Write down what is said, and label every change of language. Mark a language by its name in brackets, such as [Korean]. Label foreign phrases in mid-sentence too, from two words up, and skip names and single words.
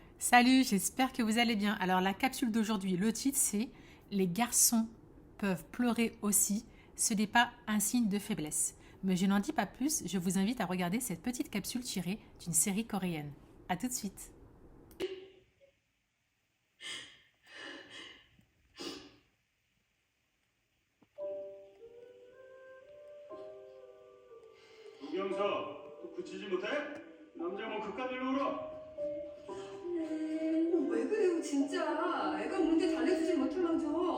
[French] Salut, j'espère que vous allez bien. Alors la capsule d'aujourd'hui, le titre c'est «Les garçons peuvent pleurer aussi, ce n'est pas un signe de faiblesse». Mais je n'en dis pas plus, je vous invite à regarder cette petite capsule tirée d'une série coréenne. A tout de suite. [Korean] 우경서, 또 그치지 못해? 남자 뭐 그깟 일로 울어? 왜 그래요 진짜 애가 우는데 달래주질 못할망정.